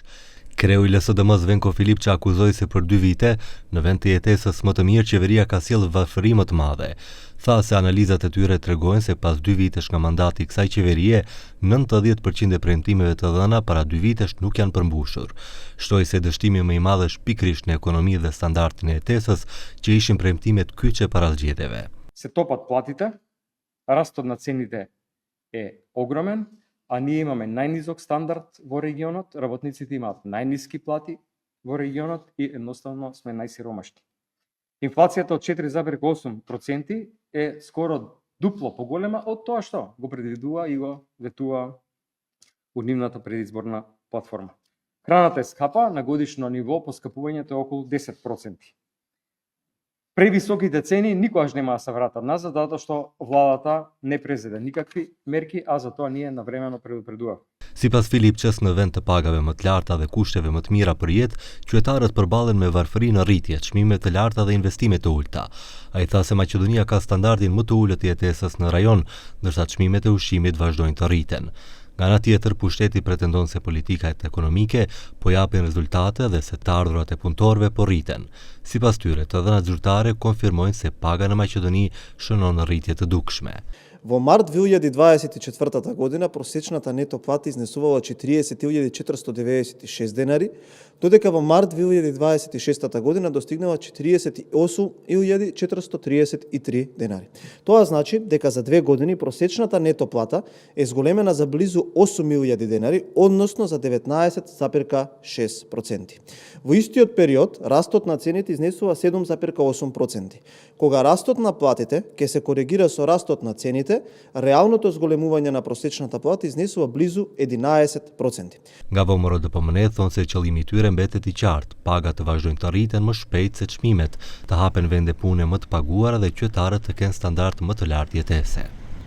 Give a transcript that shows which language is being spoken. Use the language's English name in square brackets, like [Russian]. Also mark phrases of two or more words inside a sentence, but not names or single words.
[Albanian] Kreu i LSDM-s Venko Filip që akuzoi se për 2 vite, në vend të jetesës më të mirë, qeveria ka sjellë varfëri më të madhe. Tha se analizat e tyre tregojnë se pas 2 vitesh nga mandati i kësaj qeverie, 90% e premtimeve të dhëna para 2 vitesh nuk janë përmbushur. Shtoi se dështimi më i madh është pikërisht në ekonomi dhe standardin e jetesës, që ishin premtimet kyçe para zgjedhjeve. [Macedonian] Се топат платите, растот на цените е огромен, а ние имаме најнизок стандард во регионот, работниците имаат најниски плати во регионот и едноставно сме најсиромашни. Инфлацијата од 4,8% е скоро дупло поголема од тоа што го предвидува и го ветува у нивната предизборна платформа. Храната е скапа, на годишно ниво поскапувањето е околу 10%. Превисоките цени никогаш нема да се вратат назад, затоа што владата не презеде никакви мерки, а за тоа ние навремено предупредувавме. [Albanian] Sipas Filipçës, në vend të pagave më të larta dhe kushteve më të mira për jetë, qytetarët përballen me varfëri në rritje, çmime të larta dhe investime të ulta. Ai tha se Maqedonia ka standardin më të ulët të jetesës në rajon, ndërsa çmimet e ushqimit vazhdojnë të rriten. Nga ana tjetër, pushteti pretendon se politikat ekonomike po japin rezultate dhe se të ardhurat e punëtorëve po rriten. Sipas tyre, të dhënat zyrtare konfirmojnë se paga në Maqedoni shënon në rritje të dukshme. [Macedonian] Во март 2024 година просечната нето плата изнесувала 40.496 денари, додека во март 2026 година достигнала 48.433 денари. Тоа значи дека за 2 години просечната нето плата е зголемена за близу 8.000 денари, односно за 19,6%. Во истиот период, растот на цените изнесува 7,8%. Кога растот на платите ќе се коригира со растот на цените, реалното зголемување на просечната плата изнесува близу 11%. [Albanian] Nga VMRDPM thonë se qëllimi i tyre mbetet i qartë, pagat të vazhdojnë të rriten më shpejt se çmimet, të hapen vende pune më të paguara dhe qytetarët të kenë standard më të lartë jetese.